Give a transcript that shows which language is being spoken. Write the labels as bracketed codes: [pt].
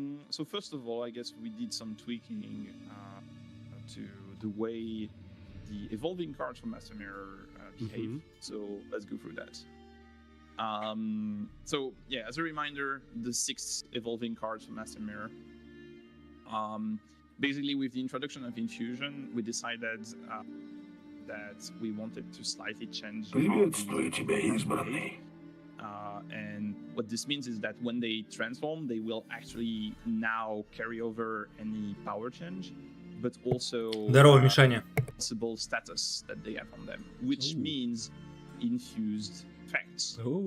[en] So first of all, I guess we did some tweaking to the way the evolving cards from Master Mirror behave. So let's go through that. So yeah, as a reminder, the 6 evolving cards from Master Mirror. Basically, with the introduction of Infusion, we decided that we wanted to slightly change. [ru] Приветствую тебя, избранный. [en] And what this means is that when they transform, they will actually now carry over any power change, but also possible status that they have on them, which means infused effects.